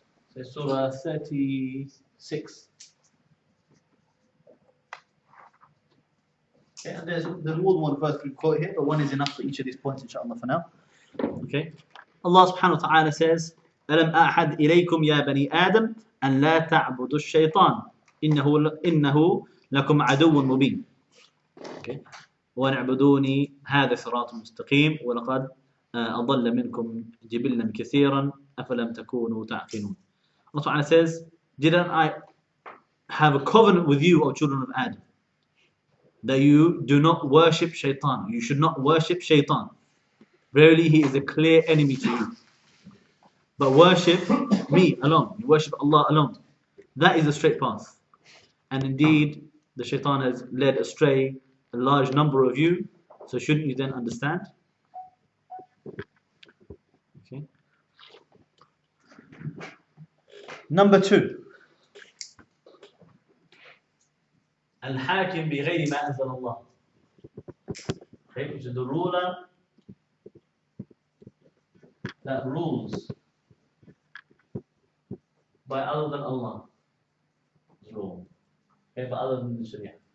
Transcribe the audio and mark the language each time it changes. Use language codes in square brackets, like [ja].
[en] So Surah 36. Okay, and there's more than one verse we quote here, but one is enough for each of these points, inshallah, for now. Okay, Allah subhanahu wa ta'ala says, [ar] أَلَمْ أَعْحَدْ إِلَيْكُمْ يَا بَنِي آدَمْ أَنْ لَا تَعْبُدُوا الشَّيْطَانَ إِنَّهُ لَكُمْ عَدُوٌّ مُبِينٌ. Okay, وَنَعْبُدُونِي هَذَا صِرَاطٌ مُسْتَقِيمٌ وَلَقَدْ أَضَلَّ مِنْكُمْ جِبِلًّا كَثِيرًا أَفَلَمْ تَكُونُوا تَعْقِلُونَ. [en] Allah subhanahu says, didn't I have a covenant with you, O children of Adam, that you do not worship shaitan? You should not worship shaitan. Verily, he is a clear enemy to you. But worship me alone. You worship Allah alone. That is the straight path. And indeed, the shaitan has led astray a large number of you. So shouldn't you then understand? Okay. Number 2. [ar] Al-Hakim بغير ما أنزل الله. [en] Okay, which is the ruler that rules by other than Allah. Rule. Okay, by other than the Sharia.